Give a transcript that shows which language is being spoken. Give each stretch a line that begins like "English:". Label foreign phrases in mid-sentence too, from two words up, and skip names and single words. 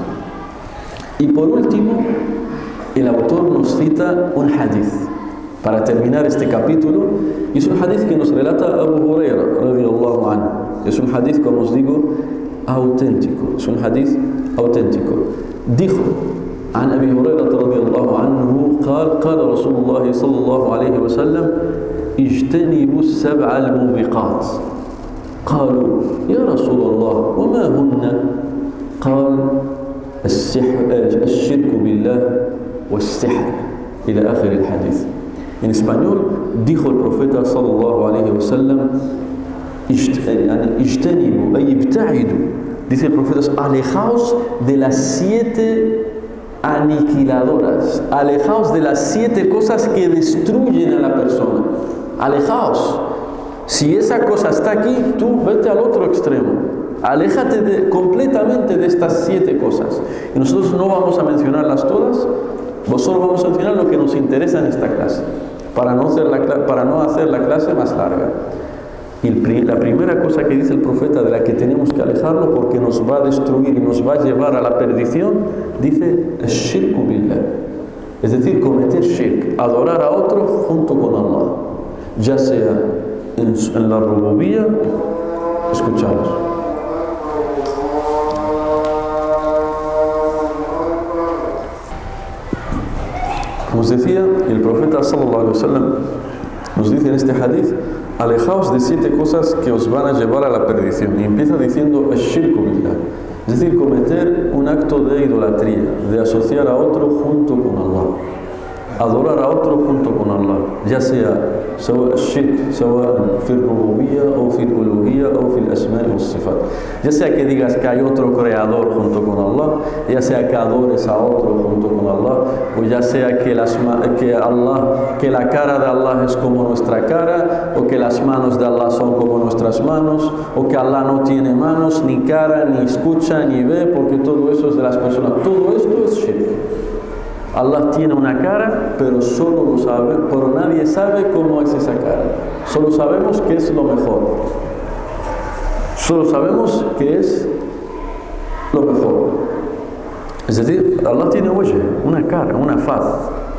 Spanish: Y por último, el autor nos cita un hadith para terminar este capítulo, y es un hadith que nos relata Abu Huraira
Arabic: رضي الله عنه.
Spanish: Es un hadith, como os digo, auténtico. Es un hadith auténtico. Dijo
Arabic: عن أبي هريرة رضي الله عنه قال قال رسول الله صلى الله عليه وسلم اجتنبوا السبع الموبقات. قالوا يا رسول الله وما هن؟ قال الشرك بالله والسحر إلى آخر الحديث.
Spanish: En español dijo el profeta
Arabic: صلى الله عليه وسلم, اجتنبوا أي ابتعدوا.
Spanish: Dice el profeta, alejaos de las 7 aniquiladoras, alejaos de las 7 cosas que destruyen a la persona. Alejaos. Si esa cosa está aquí, tú vete al otro extremo. Aléjate completamente de estas 7 cosas. Y nosotros no vamos a mencionarlas todas, solo vamos a mencionar lo que nos interesa en esta clase, para no hacer la clase más larga. Y la primera cosa que dice el profeta de la que tenemos que alejarlo porque nos va a destruir y nos va a llevar a la perdición, dice
Arabic: شرك بالله.
Spanish: Es decir, cometer shirk, adorar a otro junto con Allah, ya sea en la rububía. Escuchamos. Como os decía, el profeta
Arabic: صلى الله عليه وسلم
Spanish: nos dice en este hadith, alejaos de 7 cosas que os van a llevar a la perdición. Y empieza diciendo
Arabic: شرك بالله,
Spanish: es decir, cometer un acto de idolatría, de asociar a otro junto con Allah, adorar a otro junto con Allah, ya sea shirk,
Arabic: سواء في الربوبية
Spanish: o
Arabic: في الألوهية
Spanish: o
Arabic: في الأسماء والصفات.
Spanish: Ya sea que digas que hay otro creador junto con Allah, ya sea que adores a otro junto con Allah, o ya sea que la cara de Allah es como nuestra cara, o que las manos de Allah son como nuestras manos, o que Allah no tiene manos, ni cara, ni escucha, ni ve, porque todo eso es de las personas. Todo esto es shirk. Allah tiene una cara, pero solo lo sabe, pero nadie sabe cómo es esa cara. Solo sabemos que es lo mejor. Solo sabemos que es lo mejor. Es decir, Allah tiene una cara, una faz.